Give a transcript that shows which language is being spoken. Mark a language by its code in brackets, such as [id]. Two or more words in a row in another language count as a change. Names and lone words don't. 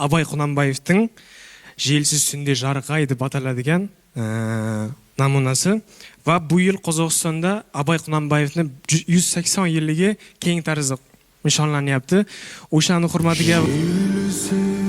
[kk] Абай Құнанбаевтың желсіз сүнде жарық ай деп [uz] аталadigan namunasi va bu yil Qozog'istonda Abay Qunanbayevning 180 yilligi keng tarzda nishonlanyapti. O'shani hurmatiga